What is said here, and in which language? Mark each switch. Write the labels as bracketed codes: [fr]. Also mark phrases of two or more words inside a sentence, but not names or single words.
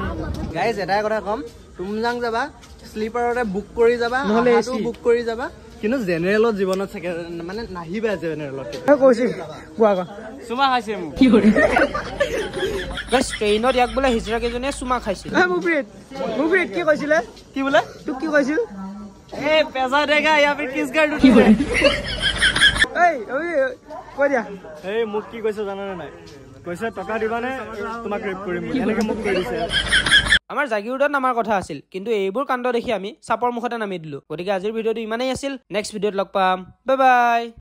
[as] গাইজ এটাই কথা কম টুমজাং যাবা স্লিপাৰতে বুক কৰি যাবা নহলে [en] AC book [as] কৰি যাবা কিন্তু জেনেৰেলত জীৱনত থাকে মানে নাহিবা জেনেৰেলত কৈছি কোৱা সুমা হাशिম গাইস ট্ৰেইনত ইয়াক বোলে হিজৰা কেজনীয়ে চুমা খাইছিল মুভিত কি কৈছিলে কি বোলে তোক কি কৈছিল [hi] पैसा देगा या फिर किस कर तुझे [as] কৈ দিয়া এই মোক কি কৈছে জানানে নাই কৈছে টকা দিবানে তোমাক ৰেপ কৰিম এনেকে মোক কৈ দিছে আমাৰ জাগিৰোডত নামাৰ কথা আছিল কিন্তু এইবোৰ কাণ্ড দেখি আমি চাপৰ মুখতে নামি দিলো গতিকে আজিৰ ভিডিঅ'টো ইমানেই আছিল নেক্সট ভিডিঅ'ত লগ পাম [en] bye bye